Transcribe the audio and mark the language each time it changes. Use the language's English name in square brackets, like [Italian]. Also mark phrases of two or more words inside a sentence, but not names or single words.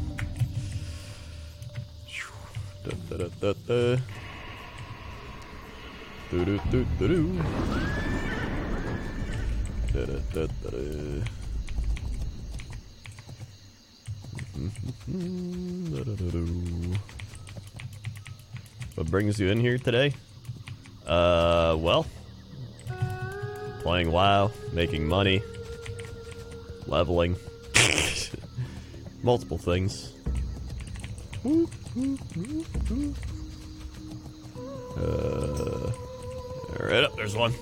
[English] Da, da, da, da, da. Do, do, do, do, do. Da, da, da, da, da. Da, da, da, da. What brings you in here today? Well, Playing WoW, making money, leveling, multiple things. Right up, there's one.